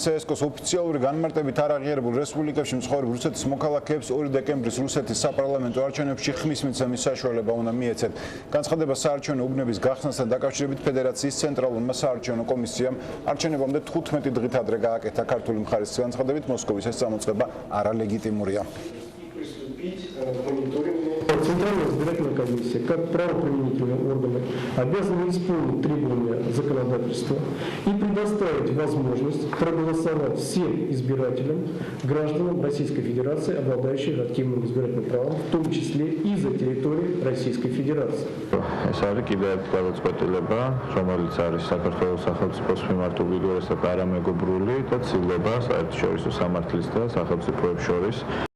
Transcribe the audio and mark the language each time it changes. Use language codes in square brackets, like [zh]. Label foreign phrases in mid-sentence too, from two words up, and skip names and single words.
[ka] CSKO-ს ოფიციალური განმარტებით არ აღიარებულ რესპუბლიკებში მცხოვრებ რუსეთის მოქალაქეებს 2 დეკემბრის რუსეთის საპარლამენტო არჩევნებში ხმის მიცემის საშუალება უნდა მიეცეთ. განცხადება საარჩევნო უბნების გახსნასთან დაკავშირებით ფედერაციის ცენტრალურმა საარჩევნო კომისიამ არჩევნებამდე 15 დღით ადრე გააკეთა. ქართული მხარის განცხადებით მოსკოვის ეს წამოწყება არალეგიტიმურია. [ru] Центральная избирательная комиссия, как правоохранительные органы, обязаны исполнить требования законодательства и предоставить возможность проголосовать всем избирателям, гражданам Российской Федерации, обладающих активным избирательным правом, в том числе и за территорией Российской Федерации. [ka] ეს არის კიდევ ერთი გადაწყვეტილება, რომელიც არის საქართველოს სახელმწიფოს მიმართ უდიდესი და არამეგობრული და ცილება საერთაშორისო სამართლის და სახელმწიფოებს შორის.